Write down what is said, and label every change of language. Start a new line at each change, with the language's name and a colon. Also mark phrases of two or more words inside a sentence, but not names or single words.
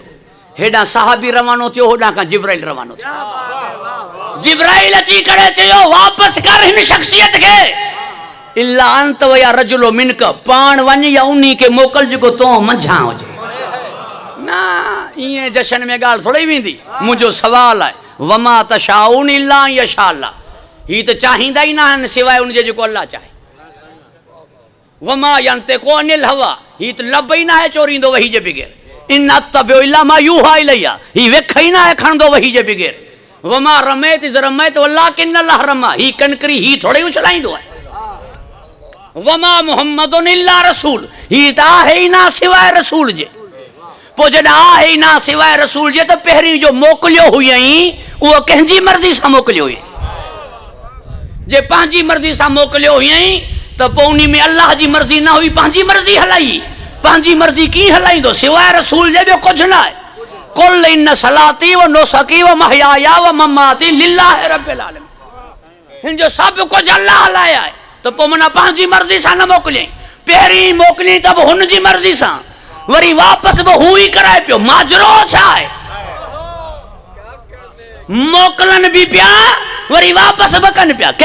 Sindhi: हेॾां सहाबी रवानो थियो, होॾां खां जिब्राइल रवानो थियो। जिब्राइल अची करे चयो वापसि कर हिन शख्सियत खे,
Arabic: إلا أنت أو رجل منك,
Sindhi: पाण वञ या उन्ही खे मोकल जेको तो मंझां हुजे। न ईअं जशन में ॻाल्हि थोड़ी वेंदी। मुंहिंजो सवाल आहे
Arabic: وما تشاؤون إلا يشاء الله,
Sindhi: ही त चाहींदा ई न आहिनि सवाइ उनजे जेको अल्लाह चाहे।
Arabic: وما ينطق عن الهوى,
Sindhi: ही त लब ई न आहे चोरींदो वही जे बग़ैर।
Arabic: إن أتبع إلا ما يوحى إلي,
Sindhi: ही वेख ई न आहे खणंदो वही जे बग़ैर।
Arabic: وما رميت إذ رميت ولكن الله رمى,
Sindhi: ही कनकरी ही थोड़ी उछलाईंदो आहे।
Arabic: وما محمد إلا رسول,
Sindhi: ही त आहे ई न सिवाइ रसूल जे। पोइ जॾहिं आहे ई न सिवाइ रसूल जे त पहिरीं जो मोकिलियो हुयईं उहो कंहिंजी मर्ज़ी सां मोकिलियो हुयईं। जे पंहिंजी मर्ज़ी सां मोकिलियो हुयईं त पोइ उन में अल्लाह जी मर्ज़ी न हुई, पंहिंजी मर्ज़ी हलाई। पंहिंजी मर्ज़ी कीअं हलाईंदो सिवाइ रसूल जे? ॿियो कुझु न आहे।
Arabic: قل إن صلاتي ونسكي ومحياي ومماتي لله رب العالمين,
Sindhi: हिन जो सभु कुझु अल्लाह हलाए आहे। त पोइ माना पंहिंजी मर्ज़ी सां न मोकिलियईं, पहिरीं मोकिलियईं त बि हुन जी मर्ज़ी सां, वरी वापसि बि हू ई कराए पियो। माजरो छा आहे? मोकिलनि बि पिया वरी वापसि बि कनि पिया।